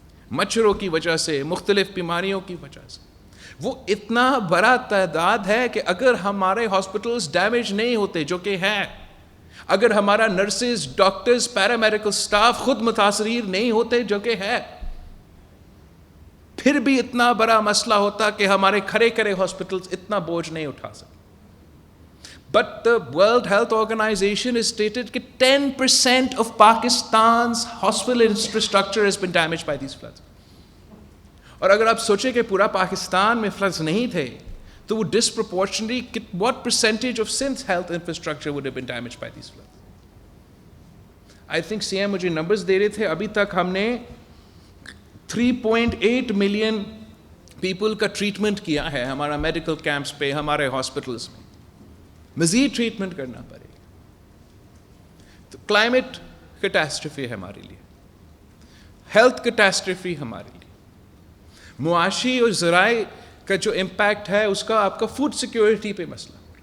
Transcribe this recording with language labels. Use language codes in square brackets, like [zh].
[ur] مچھروں کی وجہ سے، مختلف بیماریوں کی وجہ سے، وہ اتنا بڑا تعداد ہے کہ اگر ہمارے ہاسپٹلز ڈیمیج نہیں ہوتے، جو کہ ہے، اگر ہمارا نرسز، ڈاکٹرز، پیرامیڈیکل سٹاف خود متاثرین نہیں ہوتے، جو کہ ہے، پھر بھی اتنا بڑا مسئلہ ہوتا کہ ہمارے کھڑے ہاسپٹلز اتنا بوجھ نہیں اٹھا سکتے. [en] But the World Health Organization has stated کہ 10% of Pakistan's hospital infrastructure has been damaged by these floods. [ur] اور اگر آپ سوچیں کہ پورا پاکستان میں فلڈز نہیں تھے تو وہ [en] disproportionately what percentage of Sindh's health infrastructure would have been damaged by these floods? I think [ur] CM مجھے نمبرز دے رہے تھے، ابھی تک ہم نے 3.8 ملین پیپل کا ٹریٹمنٹ کیا ہے ہمارا میڈیکل کیمپس پہ، ہمارے ہاسپٹلس میں. مزید ٹریٹمنٹ کرنا پڑے گا. تو کلائمیٹ کیٹاسٹرفی ہے ہمارے لیے، ہیلتھ کیٹاسٹرفی ہمارے لیے، معاشی اور ذرائع کا جو امپیکٹ ہے اس کا آپ کا فوڈ سیکیورٹی پہ مسئلہ.